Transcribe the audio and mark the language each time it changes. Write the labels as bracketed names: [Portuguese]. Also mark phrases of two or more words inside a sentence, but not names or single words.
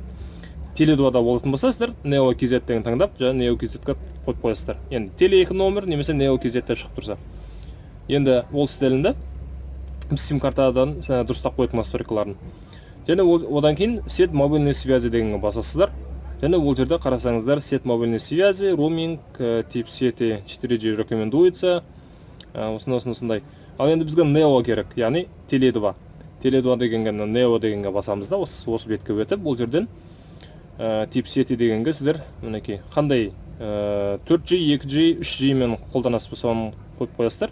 [Kazakh] Теле2-да болатын болса, сіздер Neo KZ деген таңдап, және Neo KZ-ға қойып қоясыздар. Енді Теле2 номер немесе Neo KZ деп шығып тұрса. Енді ол стилінде біз сим картадан дұрыстап қойдық настройкаларын. Және одан кейін [Russian] сет мобильный связи [Kazakh] дегенге басасыздар. Және ол жерде қарасаңыздар [Russian] сет мобильный связи, роуминг, тип сети 4G рекомендуется. [Kazakh] Осындай. Ал енді бізге Neo керек, яғни Теле2. Теле2 дегенге Neo дегенге басамыз да, осы бетке өтіп, ол жерден [Russian] тип сети [Kazakh] дегенге сіздер мінекей қандай 4G, 2G, 3G мен қолданасыз болса оны қойып қоясыздар.